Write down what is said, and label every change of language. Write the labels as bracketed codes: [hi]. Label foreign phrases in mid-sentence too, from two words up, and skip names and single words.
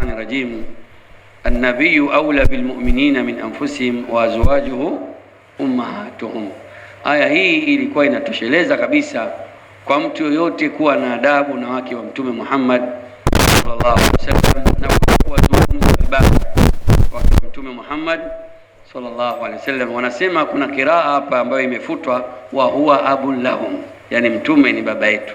[ar] الرجيم النبي أولى بالمؤمنين من أنفسهم وأزواجه أمهاتهم. [sw] Aya hii ilikuwa inatosheleza kabisa kwa mtu yoyote kuwa na adabu na wake wa Mtume Muhammad [ar] صلى الله عليه وسلم [sw] na kuwazungumza vibaya wake wa Mtume Muhammad [ar] صلى الله عليه وسلم. [sw] Wanasema kuna kiraa hapa ambayo imefutwa [ar] وهو أب لهم, [sw] yani mtume ni baba yetu.